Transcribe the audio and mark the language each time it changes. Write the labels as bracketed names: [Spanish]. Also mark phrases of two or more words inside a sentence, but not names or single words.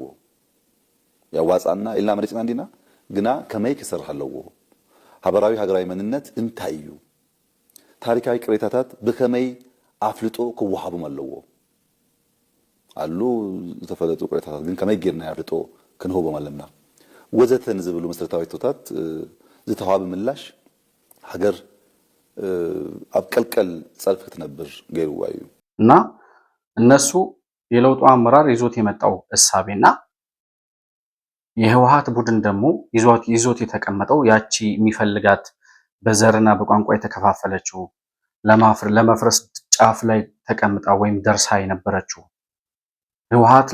[Tigrinya] ያዋጻና ኢልና መሪጽና እንዲና ግና ከመይ ክሰርሕ ኣለዎ ሃገራዊ መንነት እንታይ እዩ ታሪካዊ ቅሬታታት ብከመይ አፍልጦ ክወሃቡም ኣለዎ አሉ ዝተፈለጡ ቅሬታታት ግን ከመይ ጌርና ያፍልጦ ክንህቦም ኣለና ወዘተን ዝብሉ መሰረታዊ ሕቶታት ዝተዋሃበ ምላሽ ሀገር ኣብ ቀልቀል ጸልፍ ክትነብር ገይሩዋ እዩ [Amharic] እና እነሱ የለውጡ አመራር ይዞት የመጣው እሳቤና የህወሓት ቡድን ደግሞ ይዞት የተቀመጠው ያቺ የሚፈልጋት በዘርና በቋንቋ የተከፋፈለችው ለመፍረስ ጫፍ ላይ ተቀምጣ ወይም ደርሳ የነበረችው ህወሓት